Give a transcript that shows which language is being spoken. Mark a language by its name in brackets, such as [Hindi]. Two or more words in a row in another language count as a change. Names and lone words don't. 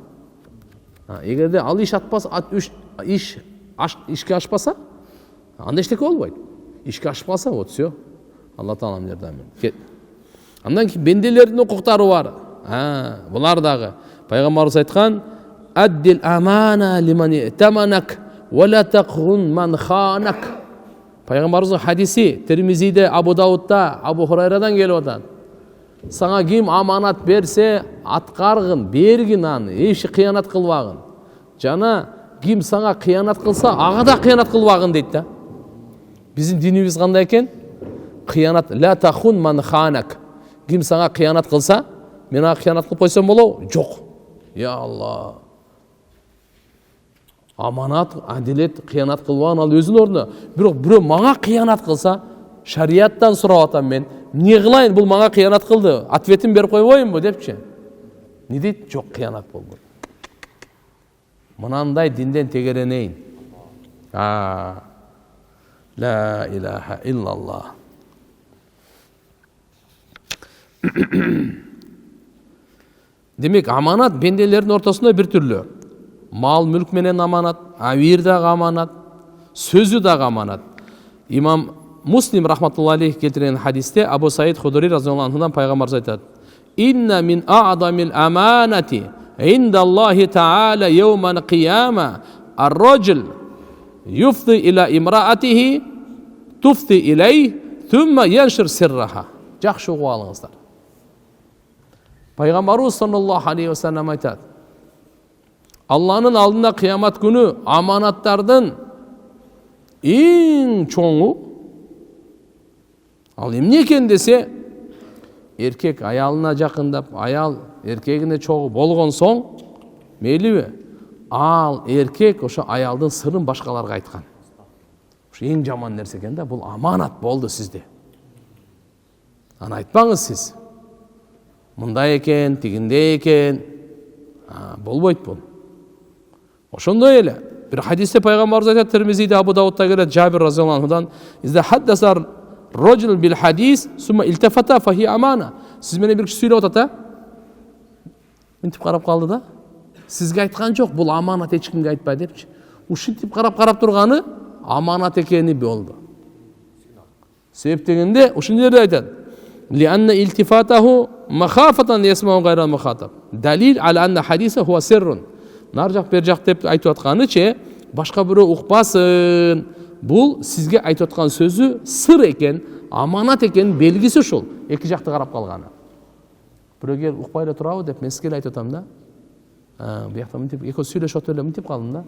[Kyrgyz] Эгерде ал иш атпаса, ишке ашпаса, анда эчтеке болбойт. Ишке ашпаса, [Russian] вот всё. [Kyrgyz] Алла Таалам жардам берсин. Андан кийин бенделердин укуктары бар. Булар дагы пайгамбарыбыз айткан: [Arabic] "أد الأمانة إلى من ائتمنك ولا تخن من خانك." [Kyrgyz] Пайгамбарыбыздын хадиси Тирмизиде, Абу Даудда, Абу Хурайрадан келип атат. Сага ким аманат берсе, аткаргын, бергин аны, эч кыянат кылбагын. Жана ким сага кыянат кылса, ага да кыянат кылбагын дейт да. Биздин динибиз кандай экен? [Arabic] Кыянат لا تخن من خانك. [Kyrgyz] Ким сага кыянат кылса, мен ага кыянат кылып койсом болобу? Жок. Я Алла. Аманат, адилет, кыянат кылбаган ал өзүнүн ордуна. Бирок бирөө мага кыянат кылса, шарияттан сурап атам мен. Не кылайын, бул мага кыянат кылды. Ответин берип койбоймунбу депчи. Не дейт? Жок, кыянат болбойт. Мынандай динден тегеренейин. [Arabic] لا إله إلا الله. [Kyrgyz] Демек, аманат бенделердин ортосунда бир түрлүү. Мал мүлк менен аманат, авир дагы аманат, сөзү дагы аманат. Имам Муслим [Arabic] رحمة الله عليه [Kyrgyz] келтирген хадисте Абу Саид Худури [Arabic] رضي الله عنهдан [Kyrgyz] пайгамбарыбыз айтат: [Arabic] "إن من أعظم الأمانة عند الله تعالى يوم القيامة الرجل يفضي إلى امرأته وتفضي إليه ثم ينشر سرها." [Kyrgyz] Жакшы угуп алыңыздар. Пайгамбарыбыз [Arabic] صلى الله عليه وسلم [Kyrgyz] айтат: Алланын алдында кыямат күнү аманаттардын эң чоңу ал эмне экен десе, эркек аялына жакындап, аял эркегине чогуу болгон соң, мейлиби? Ал эркек ошо аялдын сырын башкаларга айткан. Ошо эң жаман нерсе экен да, бул аманат болду сизде. Аны айтпаңыз сиз. Мындай экен, тигиндей экен. Болбойт бул. Ошондой эле бир хадисте пайгамбарыбыз айтат, Тирмизиде, Абу Даудда келет, Жабир [Arabic] رضي الله عنهдан: "إذا حدث الرجل بالحديث ثم التفت فهي أمانة." [Kyrgyz] Сиз менен бир киши сүйлөп атат, мынтип карап калды да. Сизге айткан жок, бул аманат, эч кимге айтпа депчи. Ушинтип карап турганы аманат экени болду. Себеп дегенде ушул жерде айтат: [Arabic] "لأن التفاته مخافة يسمع غير المخاطب." دليل على أن الحديث هو سر. [Kyrgyz] Нар жак бер жак деп айтып атканычы, башка бирөө укпасын. Бул сизге айтып аткан сөзү сыр экен, аманат экен белгиси ушул. Эки жакты карап калганы. Бирөө кел укпай эле турабы деп мен сизге айтып атам да. Биякта мынтип экөө сүйлөшүп отур эле мынтип калдым да.